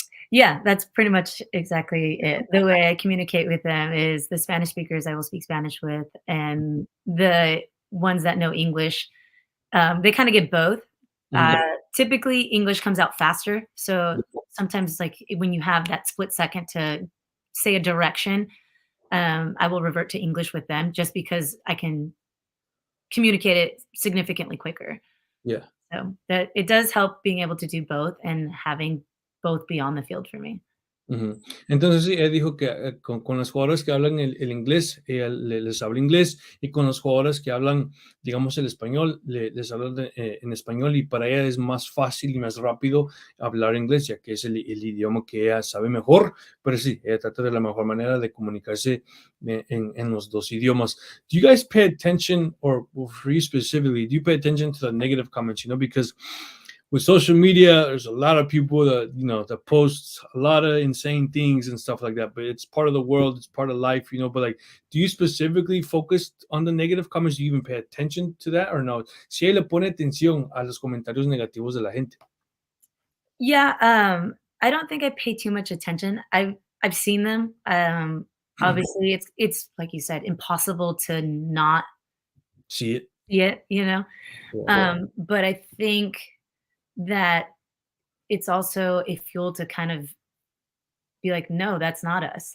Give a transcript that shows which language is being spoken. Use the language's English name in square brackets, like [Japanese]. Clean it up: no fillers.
[English] Yeah, that's pretty much exactly it. The way I communicate with them is the Spanish speakers I will speak Spanish with, and the ones that know English, they kinda get both. Uh, Mhm. typically, English comes out faster, so sometimes, like, when you have that split second to say a direction, I will revert to English with them just because I can communicate it significantly quicker. Yeah. So, that it does help being able to do both and having both be on the field for me. Ujú. [Spanish] Entonces sí, él dijo que con los jugadores que hablan el inglés, ella les habla inglés, y con los jugadores que hablan, digamos, el español, les habla en español, y para ella es más fácil y más rápido hablar inglés, ya que es el idioma que ella sabe mejor, pero sí, ella trata de la mejor manera de comunicarse en los dos idiomas. [English] Do you guys pay attention, or for you specifically, do you pay attention to the negative comments, because with social media, there's a lot of people that that post a lot of insane things and stuff like that. But it's part of the world, it's part of life, But like, do you specifically focus on the negative comments? Do you even pay attention to that or no? [Spanish] Si él le pone atención a los comentarios negativos de la gente. [English] Yeah, I don't think I pay too much attention. I've seen them. Obviously, it's like you said, impossible to not See it? see it, you know? Yeah. But I think that it's also a fuel to kind of be like, "No, that's not us."